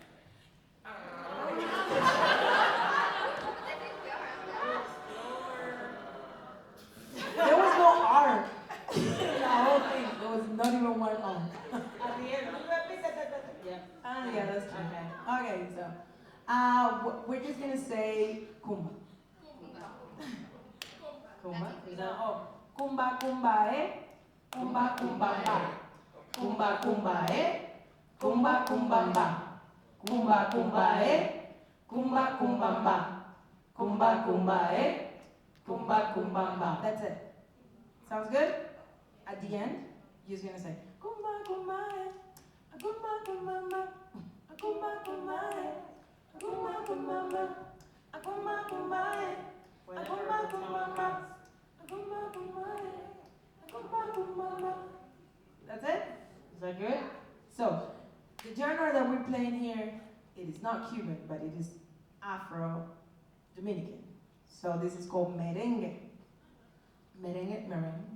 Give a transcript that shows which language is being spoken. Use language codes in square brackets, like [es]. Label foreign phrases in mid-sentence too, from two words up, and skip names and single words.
[en] There was no R. The whole thing. There was not even one R. At the end. Yeah. Yeah, that's true. Okay, so we're just gonna say kumba. Kumba. Is that Kumba kumba kumba kumba ba. Kumba kumba kumba kumba ba. Kumba kumba kumba kumba ba. Kumba kumba kumba kumba ba. That's it. Sounds good? At the end, you're just gonna say kumba kumba kumba kumba ba. Kumba kumba kumba kumba ba. Kumba kumba kumba kumba ba. That's it? Is that good? So, the genre that we're playing here, it is not Cuban, but it is Afro-Dominican. So this is called merengue. Merengue, merengue.